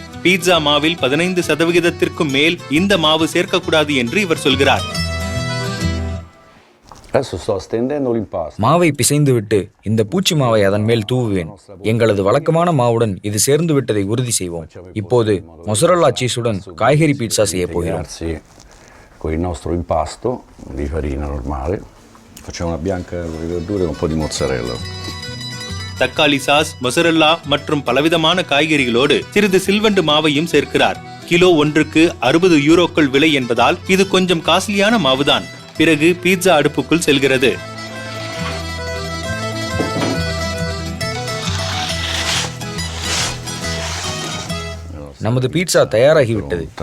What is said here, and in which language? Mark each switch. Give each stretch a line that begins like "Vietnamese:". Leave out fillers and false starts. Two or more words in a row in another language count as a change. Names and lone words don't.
Tamil: பீட்சா மாவில் 15% மேல் இந்த மாவு சேர்க்கக்கூடாது என்று இவர் சொல்கிறார். மாவை பிசைந்துவிட்டு இந்த பூச்சி மாவை அதன் மேல் தூவுவேன். எங்களது வழக்கமான மாவுடன் இது சேர்ந்து விட்டதை உறுதி செய்வோம். இப்போது மொசரல்லா சீஸுடன் காய்கறி பீட்சா செய்ய போகிறோம்.
Italian: con il nostro impasto di farina normale. Facciamo una bianca con le verdure e un po' di mozzarella.
Tamil: தக்காளி சாஸ், மொசரெல்லா மற்றும் பலவிதமான காய்கறிகளோடு சிறிது சில்வண்டு மாவையும் சேர்க்கிறார். கிலோ ஒன்றுக்கு 60 யூரோக்கள் விலை என்பதால் இது கொஞ்சம் காஸ்ட்லியான மாவுதான். பிறகு பீட்சா அடுப்புக்குள் செல்கிறது. நமது பீட்சா தயாராகிவிட்டது.